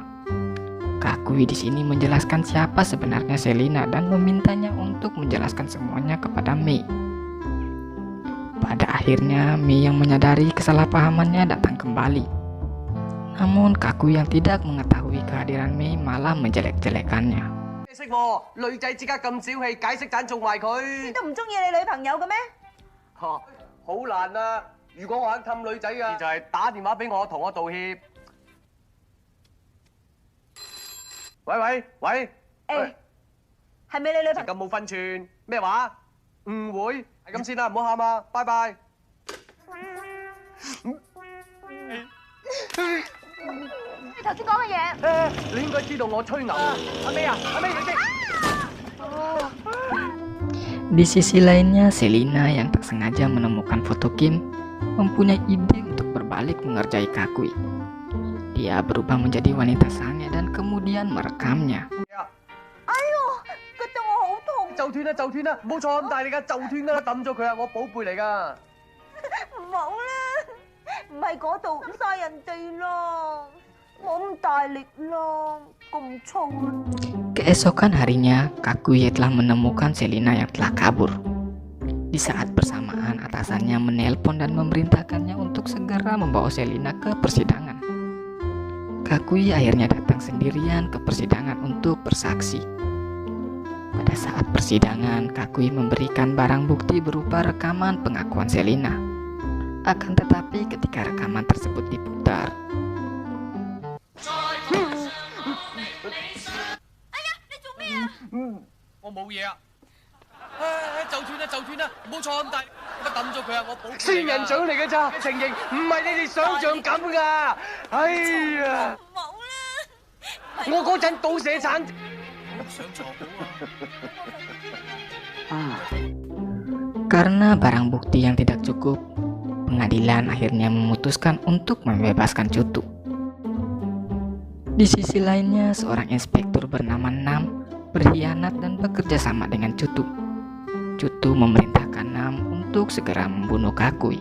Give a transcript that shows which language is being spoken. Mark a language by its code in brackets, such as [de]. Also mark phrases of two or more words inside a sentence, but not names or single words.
[id] Kakui di sini menjelaskan siapa sebenarnya Selina dan memintanya untuk menjelaskan semuanya kepada Mei. Pada akhirnya Mei yang menyadari kesalahpahamannya datang kembali. Namun Kakui yang tidak mengetahui kehadiran Mei malah menjelek-jelekannya. [yue] 識喎，女仔之間咁小氣，解釋盞仲埋佢。都唔中意你女朋友嘅咩？好難啊！如果我肯氹女仔啊，就係打電話俾我，同我道歉。喂，誒，係咪你女朋友？咁冇分寸咩話？誤會係咁先啦，唔好喊啊！拜拜。你頭先講嘅嘢，你應該知道我吹牛。阿妹，你識？ [id] Di sisi lainnya, Selina yang tak sengaja menemukan foto Kim mempunyai ide untuk berbalik mengerjai Kakui. Dia berubah menjadi wanita sange dan kemudian merekamnya. [yue] 覺得我好痛，就斷啦，唔好坐咁大力㗎，就斷㗎啦，抌咗佢啊！我寶貝嚟㗎。唔好啦，唔係嗰度嘥人哋咯，冇咁大力咯，咁重。 [id] Keesokan harinya, Kakui telah menemukan Selina yang telah kabur. Di saat bersamaan, atasannya menelpon dan memerintahkannya untuk segera membawa Selina ke persidangan. Kakui akhirnya datang sendirian ke persidangan untuk bersaksi. Pada saat persidangan, Kakui memberikan barang bukti berupa rekaman pengakuan Selina. Akan tetapi ketika rekaman tersebut diputar, [yue] 我冇嘢啊！就斷啦，唔好坐咁大，我抌咗佢啊！我寶貝仙人掌嚟嘅咋，情形唔係你哋想象咁噶。哎呀，唔好啦，我嗰陣倒瀉產。上床好啊！ [id] karena barang bukti yang tidak cukup, pengadilan akhirnya memutuskan untuk membebaskan Cutu. Di sisi lainnya, seorang inspektur bernama Nam berkhianat dan bekerja sama dengan Cutu. Cutu memerintahkan Nam untuk segera membunuh Kakui.